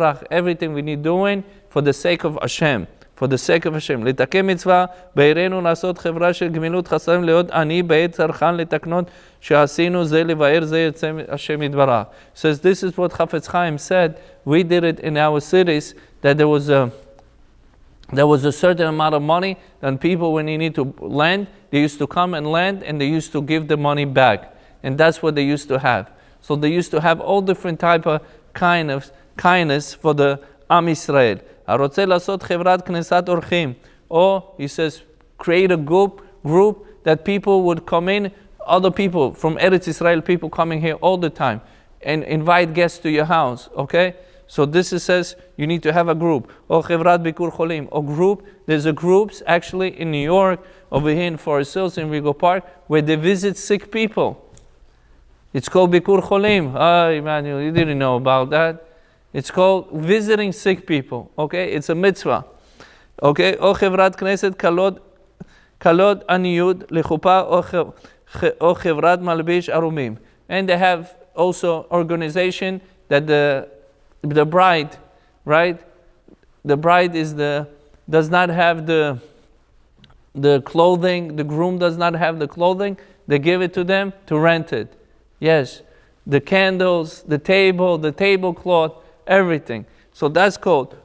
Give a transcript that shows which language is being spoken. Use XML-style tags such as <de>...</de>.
<en>Everything we need doing for the sake of Hashem. For the sake of Hashem.</en> <he>לתקן מצווה, בעירנו לעשות חברה של גמילות חסדים להיות עני בעת צרכן לתקנות שעשינו זה לבאר זה יצא השם יתברך.</he> <en>Says this is what Chafetz Chaim said. We did it in our cities, that there was a certain amount of money, and people when they need to lend, they used to come and lend, and they used to give the money back. And that's what they used to have. So they used to have all different type of kindness for the Am Yisrael.</en> <he>הרוצה לעשות חברת כנסת אורחים.</he> <en>Or, he says, create a group that people would come in, other people from Eretz Israel, people coming here all the time, and invite guests to your house, okay? So this says you need to have a group.</en> <he>Or חברת ביקור חולים.</he> <en>Or group, there's a groups actually in New York, over here in Forest Hills, in Rego Park, where they visit sick people. It's called Bikur Cholim. Emmanuel, you didn't know about that. It's called visiting sick people. Okay, it's a mitzvah.</en> <he>Okay, או חברת כנסת כלות עניות לחופה או חברת מלביש ערומים.</he> <en>And they have also organization that the bride, right? The bride does not have the clothing. The groom does not have the clothing. They give it to them to rent it. Yes, the candles, the tablecloth, everything. So that's called.</en>